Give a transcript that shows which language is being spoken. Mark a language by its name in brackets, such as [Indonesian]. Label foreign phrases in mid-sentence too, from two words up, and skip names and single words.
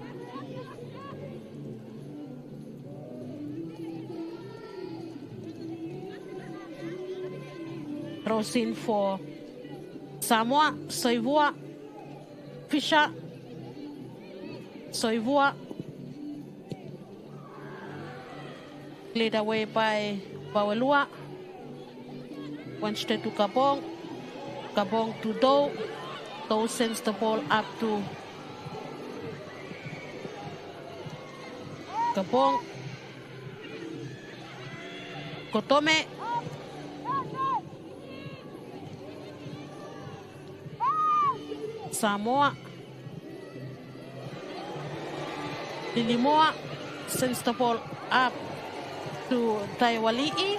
[English] Throws in for Samoa, Soivua, Fisher, Soivua, Cleared away by Bawelua. Went straight to Gabong. Gabong to Doe. Doe sends the ball up to Gabong. Kotome. Samoa. Lilimoa sends the ball up to Taiwali'i.